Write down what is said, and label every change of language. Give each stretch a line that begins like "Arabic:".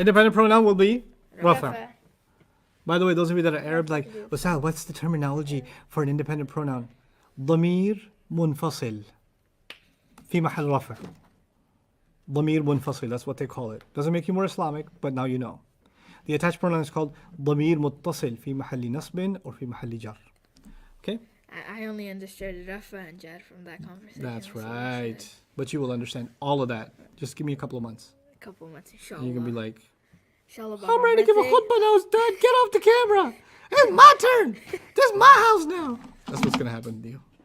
English: Independent pronoun will be Rafa. Rafa. By the way, those of you that are Arab, like, Ustadh, what's the terminology for an independent pronoun?
Arabic: ضمير منفصل في محل رفع.
English: ضمير منفصل, that's what they call it. Doesn't make you more Islamic, but now you know. The attached pronoun is called
Arabic: ضمير متصل في محل نصب
English: or في محل جر. Okay? I only understood rafa and jar from that conversation. That's so right. it's But you will understand all of that. Just give me a couple of months. a couple months, inshallah. And you can be like, Inshallah, I'm ready to give a khutbah now, Ustadh. Get off the camera. It's my turn. This is my house now. That's what's going to happen to you.